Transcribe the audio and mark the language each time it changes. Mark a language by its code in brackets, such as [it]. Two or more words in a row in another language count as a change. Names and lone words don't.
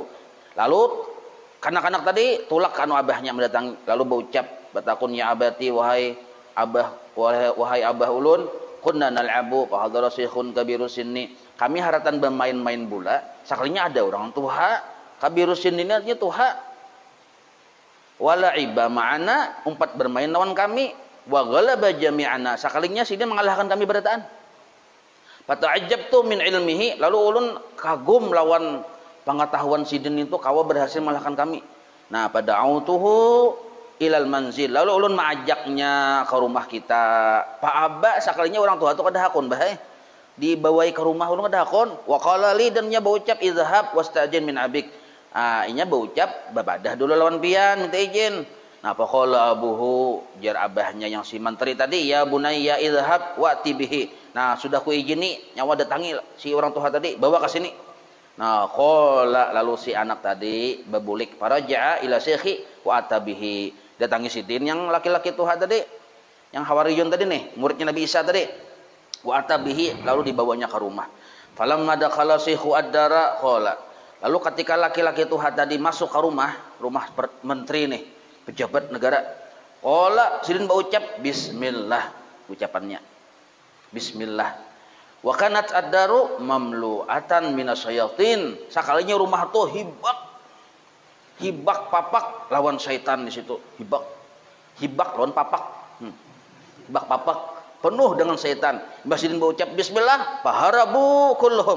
[bjn] Lalu kanak-kanak tadi tulak kanu abahnya mendatangi, lalu berucap, batakun [ar] يا أبتي [bjn] wahai abah ulun, [ar] كنا نلعب فحضر شيخ كبير السن. [bjn] Kami haratan bermain-main bola, sekalinya ada orang tua, [ar] كبير السن [bjn] ini artinya tua. [ar] ولعب معنا, [bjn] umpat bermain lawan kami, [ar] وغلب جميعنا, [bjn] sekalinya Sidin mengalahkan kami berataan. [ar] فتعجبت من علمه, [bjn] lalu ulun kagum lawan pengetahuan Sidin itu, kawa berhasil mengalahkan kami. Nah, [ar] فدعوته إلى المنزل, [bjn] lalu ulun mengajaknya ke rumah kita. Pak Abba sekalinya orang tua itu kada hakun bahai dibawai ke rumah ulun kada hakun. [ar] وقال لي, [bjn] dan nya berucap [ar] اذهب واستأذن من أبيك. [bjn] Inya berucap babadah dulu lawan pian minta izin. Nah, [ar] فقال أبوه, [bjn] jar abahnya yang si menteri tadi, [ar] يا بني اذهب وائتني به. [bjn] Nah, sudah ku izini nyawa datangi si orang tua tadi, bawa ke sini. Nah, qala, lalu si anak tadi bebulik [ar] فرجع إلى الشيخ وأتى به. [bjn] Datangi Sidin yang laki-laki tuha tadi, yang Hawariyun tadi nih, muridnya Nabi Isa tadi. [ar] وأتى به, [bjn] lalu dibawanya ke rumah. [ar] فلما دخل الشيخ الدار قال. [bjn] Lalu ketika laki-laki tuha tadi masuk ke rumah menteri nih, pejabat negara. Qala, Sidin berucap bismillah, ucapannya. [ar] بسم الله. وكانت الدار مملوءة من الشياطين. [bjn] Sekalinya rumah tuh hibak papak lawan syaitan di situ. Hibak lawan papak. Hibak papak penuh dengan syaitan. Mbah Sidin berucap bismillah, [ar] فهربوا كلهم.